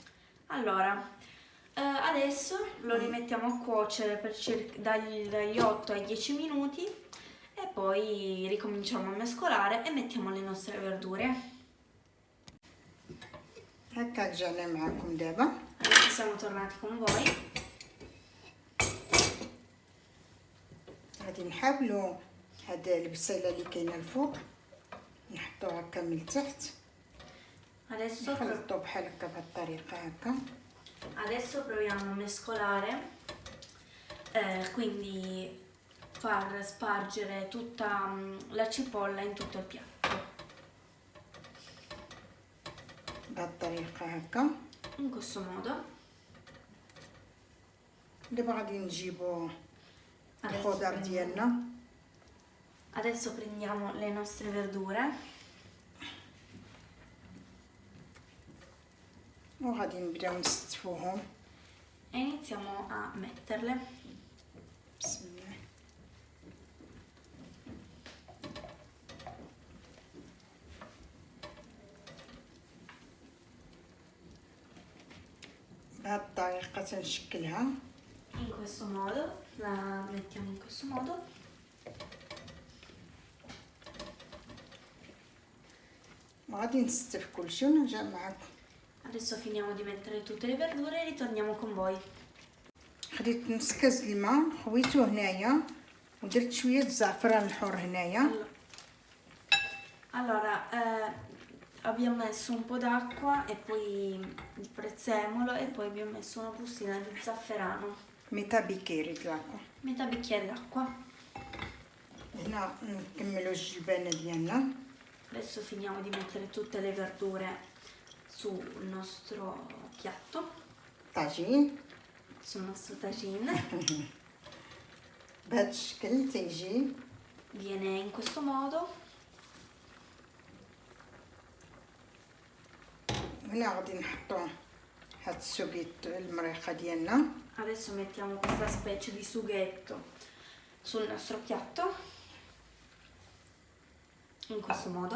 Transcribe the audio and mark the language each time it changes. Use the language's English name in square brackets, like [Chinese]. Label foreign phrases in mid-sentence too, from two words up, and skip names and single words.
[Italian] Allora, adesso lo rimettiamo a cuocere per dagli 8 ai 10 minuti e poi ricominciamo a mescolare e mettiamo le nostre verdure. [Arabic] هكا رجعنا معكم دابا. [Italian] Adesso siamo tornati con voi. [Arabic] غادي نحاولوا هاد البصيله اللي كاينه الفوق نحطوها هكا من التحت [Italian] Adesso, [Arabic] نخلطوا بحال هكا بهاد الطريقه هكا. [Italian] adesso proviamo a mescolare, quindi far spargere tutta la cipolla in tutto il piatto. [Arabic] بهذه الطريقه هكا. [Italian] in questo modo. [Arabic] دابا غادي نجيبو [Italian] Adesso [Arabic] الخضر [Italian] prendiamo- [Arabic] ديالنا. [Italian] Adesso prendiamo le nostre verdure [Arabic] وغادي نبداو نستفوهم. [Italian] e iniziamo a metterle. [Arabic] بسم الله. بهذه الطريقه تنشكلها. [Italian] In questo modo, la mettiamo in questo modo. [Arabic] وغادي نستف كلشي ونرجع معكم. [Italian] Adesso finiamo di mettere tutte le verdure e ritorniamo con voi. [Arabic] خديت نص كاس الماء خويته هنايا ودرت شويه الزعفران الحر هنايا. [Italian] Allora, abbiamo messo un po' d'acqua e poi il prezzemolo e poi abbiamo messo una bustina di zafferano, metà bicchiere d'acqua. metà bicchiere d'acqua. [Arabic] هنا نكملو الجبانه ديالنا. [Italian] Adesso finiamo di mettere tutte le verdure sul nostro piatto, [Arabic] طاجين [Italian] sul nostro tagine. [Arabic] بهذا الشكل تيجي. [Italian] Viene in questo modo. [Arabic] هنا غادي نحطو هاد السوقيت المريقه ديالنا. [Italian] Adesso mettiamo questa specie di sughetto sul nostro piatto, in questo modo.